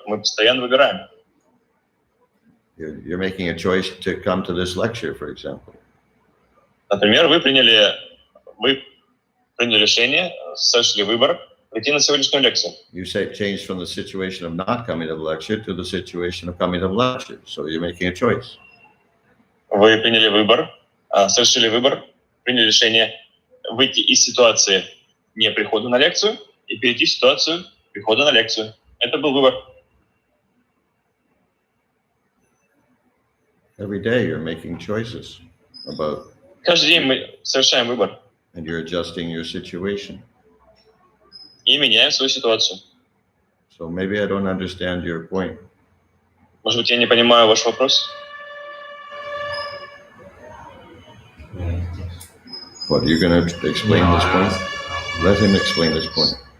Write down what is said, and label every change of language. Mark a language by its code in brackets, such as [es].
[ru] Мы постоянно выбираем. [en] You're making a choice to come to this lecture, for example. [ru] Например, вы приняли решение, совершили выбор прийти на сегодняшнюю лекцию. [en] You say change from the situation of not coming to the lecture to the situation of coming to the lecture. So you're making a choice. [ru] Вы приняли выбор, совершили выбор, приняли решение выйти из ситуации не прихода на лекцию и перейти в ситуацию прихода на лекцию. Это был выбор. [en] Every day you're making choices about. [ru] Каждый день мы совершаем выбор. [en] And you're adjusting your situation. [ru] И меняем свою ситуацию. [en] So maybe I don't understand your point. [ru] Может быть, я не понимаю ваш вопрос? [en] What, you're going to explain this point? Let him explain this point.